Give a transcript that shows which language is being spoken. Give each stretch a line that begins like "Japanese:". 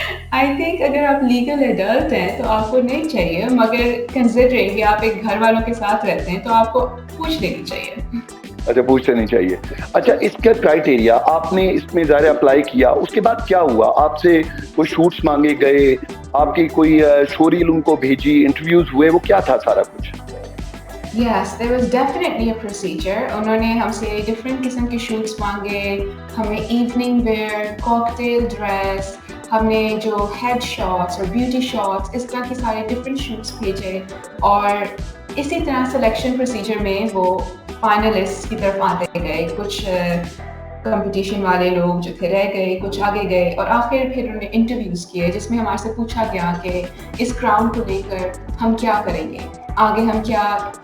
English: I think
Urdu: اگر آپ legal adult ہیں تو آپ کو نہیں چاہیے، مگر کنسیڈرنگ کہ آپ ایک گھر والوں کے ساتھ رہتے ہیں تو آپ کو پوچھ لینی چاہیے۔ اچھا، پوچھ لینی چاہیے۔ اچھا، اس کا کرائٹیریا، آپ نے اس میں ظاہر اپلائی کیا، اس کے بعد کیا ہوا؟ آپ سے کوئی شوٹس مانگے گئے؟ آپ کی کوئی شو ریل ان کو بھیجی؟ انٹرویوز ہوئے؟ وہ کیا تھا سارا کچھ؟
English: Yes, there was definitely a procedure.
Urdu: انہوں نے ہم سے ڈفرینٹ قسم کے شوٹس مانگے، ہمیں ایوننگ ویئر، کاکٹیل ڈریس، ہم نے جو ہیڈ شاٹس اور بیوٹی شاٹس، اس طرح کے سارے ڈفرینٹ شوٹس بھیجے، اور اسی طرح سلیکشن پروسیجر میں وہ فائنلسٹ کی طرف آتے گئے۔ کچھ کمپٹیشن والے لوگ جو تھے رہ گئے، کچھ آگے گئے، اور آخر پھر انہوں نے انٹرویوز کیے جس میں ہمارے سے پوچھا گیا کہ اس کراؤن کو لے کر ہم کیا کریں گے، آگے ہم کیا